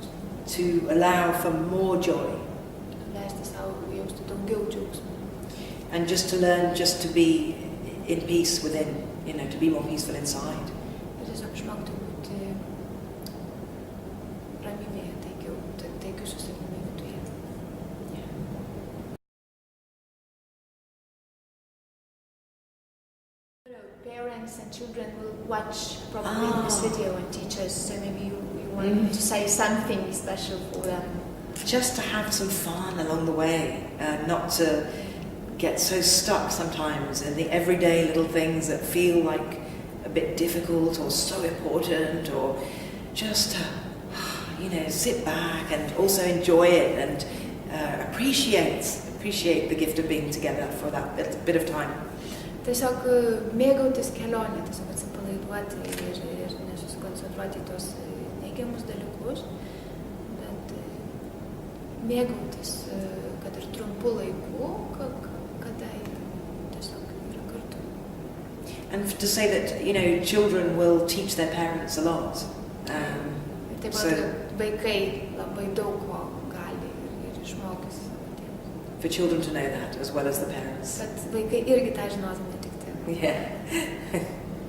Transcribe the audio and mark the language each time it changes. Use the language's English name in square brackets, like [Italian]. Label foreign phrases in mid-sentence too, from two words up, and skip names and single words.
[English] To allow for more joy. [Lithuanian] Leisti savo jausti daugiau džiaugsmo. [English] And just to learn just to be in peace within, to be more peaceful inside. [Lithuanian] Ir tiesiog išmokti būti ramybėje, taikiu su savimi viduje. [English] Parents and children will watch probably this video and teach us, so maybe you want to say something special for them. Just to have some fun along the way, not to get so stuck sometimes in the everyday little things that feel like a bit difficult or so important, or just to, sit back and also enjoy it and appreciate the gift of being together for that bit of time. [Lithuanian] Tiesiog mėgautis kelionę, tiesiog atsipalaiduoti ir nesusikoncentruoti į tos neigiamus dalykus, bet mėgautis, kad ir trumpu laiku, kada tiesiog yra kartu. [English] And to say that, children will teach their parents a lot. [Lithuanian] Taip pat vaikai labai daug ko gali ir išmokys savo tėvus. [English] For children to know that as well as the parents. [Lithuanian] Kad vaikai irgi tą žinos, ne tik tėvai. [English] Yeah.